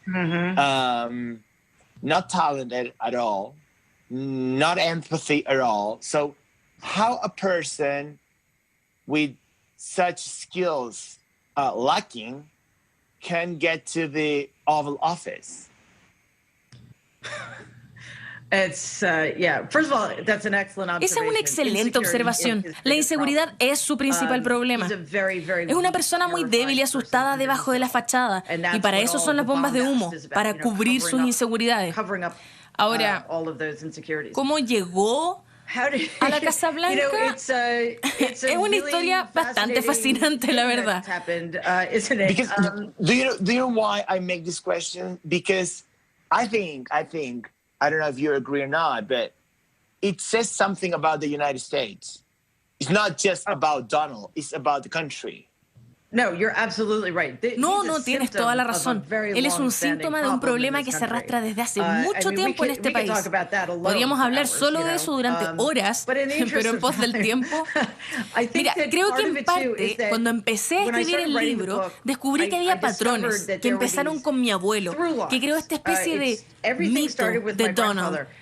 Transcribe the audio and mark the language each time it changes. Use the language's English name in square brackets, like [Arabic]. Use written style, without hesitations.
[English] Mm-hmm. Not talented at all, not empathy at all. So how a person with such skills lacking can get to the Oval Office? It's, yeah. First of all, that's an excellent observation. [Spanish] Esa es una excelente observación. La inseguridad es su principal problema. Es una persona muy débil y asustada debajo de la fachada, y para eso son las bombas de humo, para cubrir sus inseguridades. Ahora, ¿cómo llegó a la Casa Blanca? Es una historia bastante fascinante, la verdad. [English] Because do you know why I make this question? Because I think I don't know if you agree or not, but it says something about the United States. It's not just about Donald, it's about the country. No, you're absolutely right. [Spanish] No, tienes toda la razón. Él es un síntoma de un problema que se arrastra desde hace mucho tiempo en este país. Podríamos hablar solo de eso durante horas, pero en pos del tiempo... Mira, creo que en parte, cuando empecé a escribir el libro, descubrí que había patrones que empezaron con mi abuelo, que creó esta especie de mito de Donald.